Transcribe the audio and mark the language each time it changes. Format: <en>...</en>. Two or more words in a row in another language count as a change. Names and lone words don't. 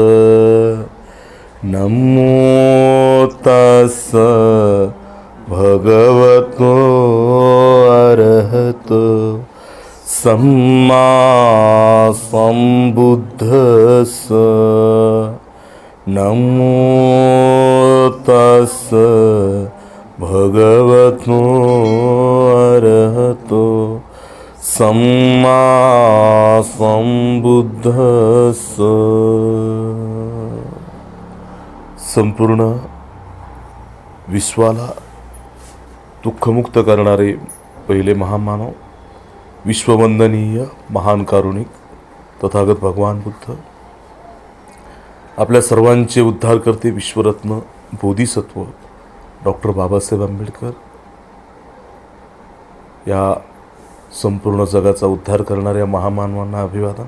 <pi>नमो तस्स भगवतो अरहतो सम्मा सम्बुद्धस्स। नमो तस्स भगवतो अरहतो सम्मा सम्बुद्धस्स।</pi> <mr>संपूर्ण विश्वाला दुःखमुक्त करणारे पहिले महामानव, विश्ववंदनीय महान कारुणिक तथागत भगवान बुद्ध, आपल्या सर्वांचे उद्धार करते विश्वरत्न बोधिसत्व डॉक्टर बाबासाहेब आंबेडकर, या संपूर्ण जगाचा उद्धार करणाऱ्या महामानवांना अभिवादन.</mr>